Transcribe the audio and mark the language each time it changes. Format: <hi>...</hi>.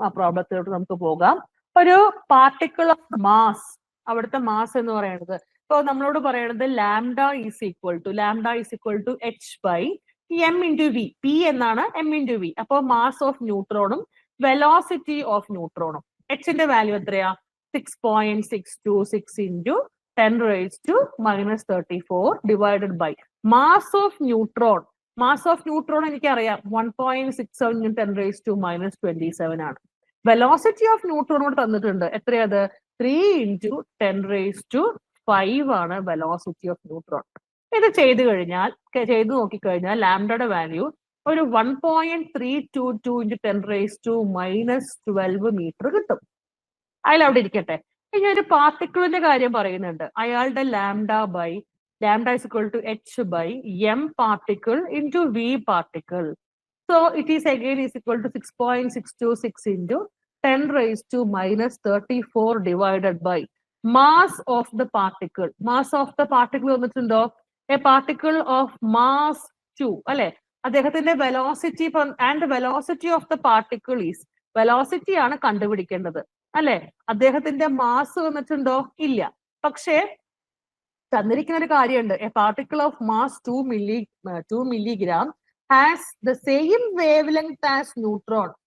<ml>ആ പ്രോബ്ലത്തിലോട്ട് നമുക്ക് പോകാം. ഒരു പാർട്ടിക്കിൾ ഓഫ് മാസ്, അവിടുത്തെ മാസ് എന്ന് പറയുന്നത് ഇപ്പോൾ നമ്മളോട് പറയുന്നത്</ml> <en>Lambda is equal to h/m/v.</en> <ml>P എന്നാണ്, m/v. അപ്പോൾ mass of ന്യൂട്രോണും velocity of ന്യൂട്രോണും. എച്ചിന്റെ value എത്രയാ?</ml> <en>6.626 into 10⁻⁻34 divided by mass of neutron. Mass of neutron എനിക്കറിയാം 1.67 into 10⁻⁻27 ആണ്. Velocity of neutron</en> <ml>കൂടെ തന്നിട്ടുണ്ട്. എത്രയത്? 3 into 10⁵ ആണ് വെലോസിറ്റി ഓഫ് ന്യൂട്രോൺ. ഇത് ചെയ്തു നോക്കിക്കഴിഞ്ഞാൽ ലാംഡയുടെ വാല്യൂ ഒരു 1.322 into 10⁻⁻12 മീറ്റർ കിട്ടും. അതിലവിടെ ഇരിക്കട്ടെ. ഇനി ഒരു പാർട്ടിക്കിളിന്റെ കാര്യം പറയുന്നുണ്ട്. അയാളുടെ lambda</ml> <en>is equal to h/m particle into v particle. So it is again is equal to 6.626 into 10⁻⁻34 divided by mass of the particle. Mass of the particle വന്നിട്ടുണ്ടോ? A particle of mass 2 അല്ലെ?</en> <ml>അദ്ദേഹത്തിന്റെ velocity and</ml> <en>velocity of the particle is,</en> <ml>velocity ആണ് കണ്ടുപിടിക്കേണ്ടത് അല്ലെ? അദ്ദേഹത്തിന്റെ mass വന്നിട്ടുണ്ടോ? ഇല്ല. പക്ഷേ തന്നിരിക്കുന്ന ഒരു കാര്യമുണ്ട്,</ml> <en>A particle of mass 2 milligram has the same wavelength as neutron.</en>